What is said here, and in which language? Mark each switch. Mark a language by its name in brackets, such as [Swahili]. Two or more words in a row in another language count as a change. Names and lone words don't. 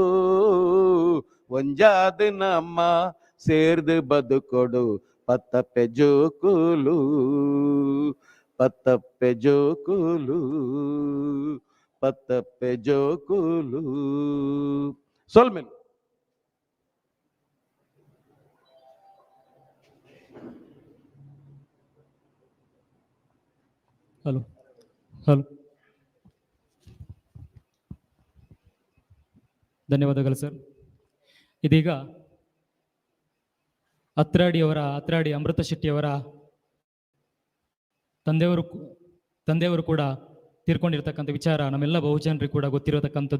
[Tulu] ಒಂಜಾದ ನಮ್ಮ ಸೇರ್ದು ಬದುಕೊಡು ಪತ್ತಪ್ಪೆ ಜೋಕುಲು ಪತ್ತಪ್ಪೆ ಜೋಕುಲು ಪತ್ತಪ್ಪೆ ಜೋಕುಲು ಸೊಲ್ಮೆನ್ [Kannada] ಹಲೋ ಹಲೋ ಧನ್ಯವಾದಗಳು ಸರ್. ಇದೀಗ ಅತ್ರಾಡಿ ಅಮೃತ ಶೆಟ್ಟಿಯವರ ತಂದೆಯವರು ಕೂಡ ತೀರ್ಕೊಂಡಿರ್ತಕ್ಕಂಥ ವಿಚಾರ ನಮ್ಮೆಲ್ಲ ಬಹುಜನರಿಗೆ ಕೂಡ ಗೊತ್ತಿರತಕ್ಕಂಥದ್ದು.